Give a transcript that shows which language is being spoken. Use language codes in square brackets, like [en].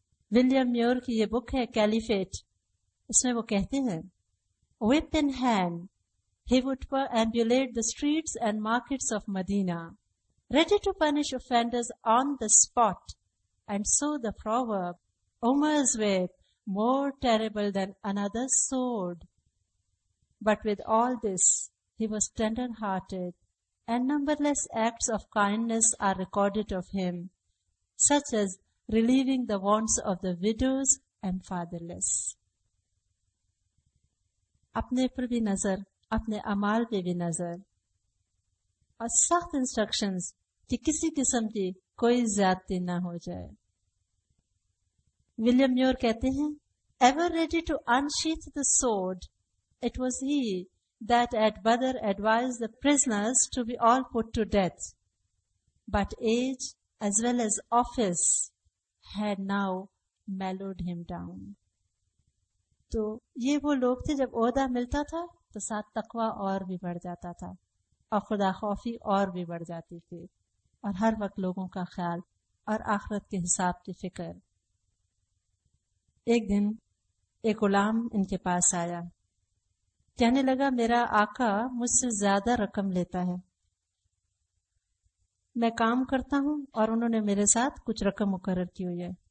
[ur] William Mayur کی یہ بک ہے کیلیفیٹ، اس میں وہ کہتے ہیں [en] whip in hand he would perambulate the streets and markets of Medina, ready to punish offenders on the spot, and so the proverb, Umar's whip more terrible than another's sword. But with all this, he was tender-hearted, and numberless acts of kindness are recorded of him, such as relieving the wants of the widows and fatherless. [ur] اپنے پر بھی نظر، اپنے اعمال پہ بھی نظر، اور سخت انسٹرکشنز کہ کسی قسم کی کوئی زیادتی نہ ہو جائے۔ ولیم میور کہتے ہیں [en] ever ready to unsheath the sword, it was he that at Badr advised the prisoners to be all put to death. But age as well as office had now mellowed him down. [ur] تو یہ وہ لوگ تھے جب عہدہ ملتا تھا تو ساتھ تقویٰ اور بھی بڑھ جاتا تھا اور خدا خوفی اور بھی بڑھ جاتی تھی اور ہر وقت لوگوں کا خیال اور آخرت کے حساب کی فکر. ایک دن ایک غلام ان کے پاس آیا، کہنے لگا میرا آقا مجھ سے زیادہ رقم لیتا ہے، میں کام کرتا ہوں اور انہوں نے میرے ساتھ کچھ رقم مقرر کی ہوئی ہے.